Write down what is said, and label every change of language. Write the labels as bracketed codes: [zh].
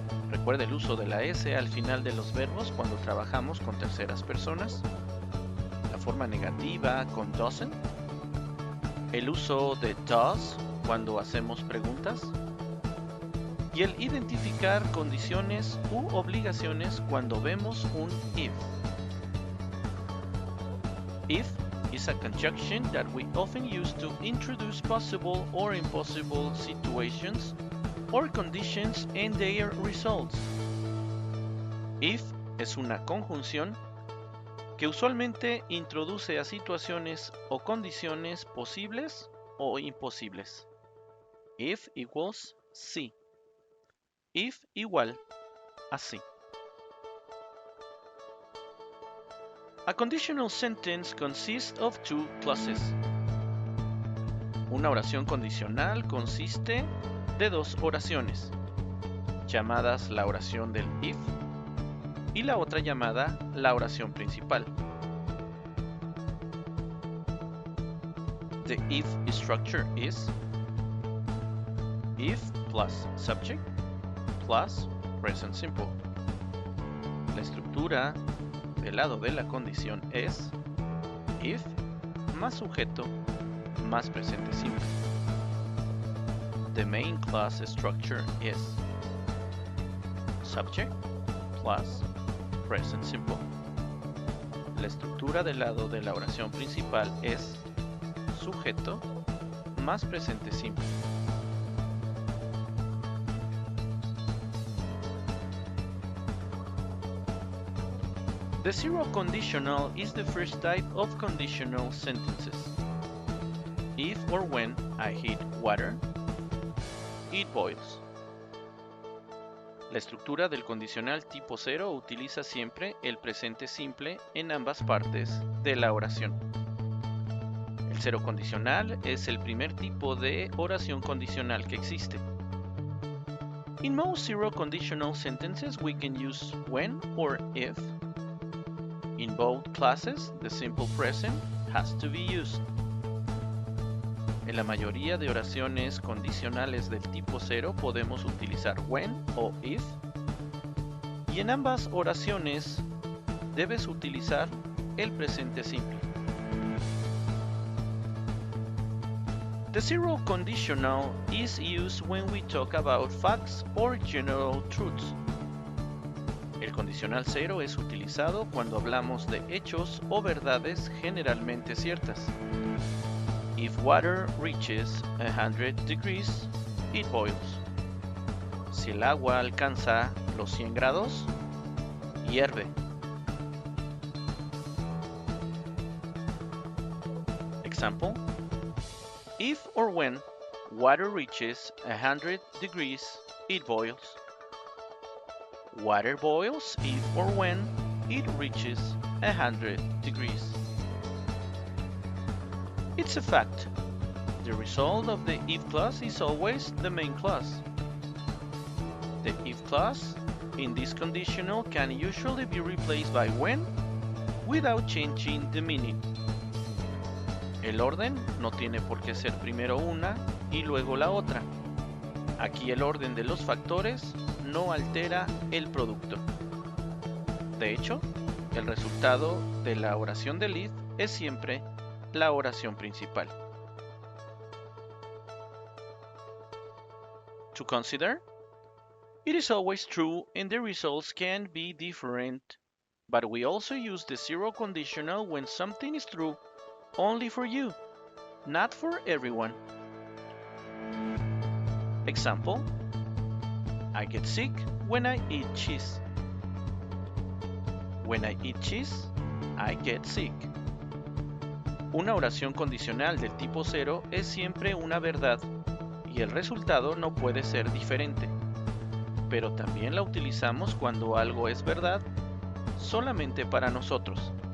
[es] Recuerda el uso de la S al final de los verbos cuando trabajamos con terceras personas. La forma negativa con doesn't. El uso de does cuando hacemos preguntas. Y el identificar condiciones u obligaciones cuando vemos un if. [en] If is a conjunction that we often use to introduce possible or impossible situations or conditions and their results. [es] If es una conjunción que usualmente introduce a situaciones o condiciones posibles o imposibles. [en] If equals sí. [es] If igual a sí. [en] A conditional sentence consists of two clauses. [es] Una oración condicional consiste de dos oraciones, llamadas la oración del if y la otra llamada la oración principal. [en] The if structure is if plus subject plus present simple. [es] La estructura del lado de la condición es if más sujeto más presente simple. [en] The main clause structure is subject plus present simple. [es] La estructura del lado de la oración principal es sujeto más presente simple. [en] The zero conditional is the first type of conditional sentences. If or when I heat water, it boils. [es] La estructura del condicional tipo 0 utiliza siempre el presente simple en ambas partes de la oración. El cero condicional es el primer tipo de oración condicional que existe. [en] In most zero conditional sentences we can use when or if. In both classes, the simple present has to be used. [es] En la mayoría de oraciones condicionales del tipo 0 podemos utilizar when o if, y en ambas oraciones debes utilizar el presente simple. [en] The zero conditional is used when we talk about facts or general truths. [es] El condicional 0 es utilizado cuando hablamos de hechos o verdades generalmente ciertas. [en] If water reaches 100 degrees, it boils. [es] Si el agua alcanza los 100 grados, hierve. [en] Example: if or when water reaches 100 degrees, it boils. Water boils if or when it reaches 100 degrees. It's a fact. The result of the if clause is always the main clause. The if clause in this conditional can usually be replaced by when without changing the meaning. [es] El orden no tiene por qué ser primero una y luego la otra. Aquí el orden de los factores no altera el producto. De hecho, el resultado de la oración del if es siempre la oración principal. [en] To consider, it is always true and the results can be different, but we also use the zero conditional when something is true only for you, not for everyone. Example, I get sick when I eat cheese. When I eat cheese, I get sick. [es] Una oración condicional del tipo 0 es siempre una verdad y el resultado no puede ser diferente, pero también la utilizamos cuando algo es verdad solamente para nosotros.